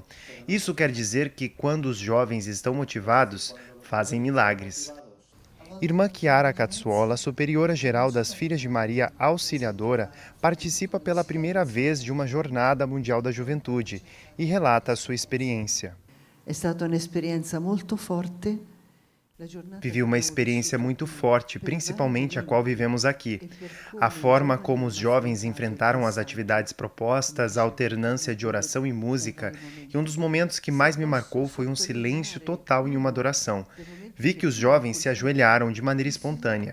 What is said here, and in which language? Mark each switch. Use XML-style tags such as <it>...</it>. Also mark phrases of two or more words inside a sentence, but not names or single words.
<pt>Isso quer dizer que quando os jovens estão motivados, fazem milagres. Irmã Chiara Cazzuola, superiora-geral das Filhas de Maria Auxiliadora, participa pela primeira vez de uma Jornada Mundial da Juventude e relata a sua experiência.</pt> <it>É stata un'esperienza molto forte.</it> <pt>Vivi uma experiência muito forte, principalmente a qual vivemos aqui. A forma como os jovens enfrentaram as atividades propostas, a alternância de oração e música, e um dos momentos que mais me marcou foi um silêncio total em uma adoração. Vi que os jovens se ajoelharam de maneira espontânea.</pt>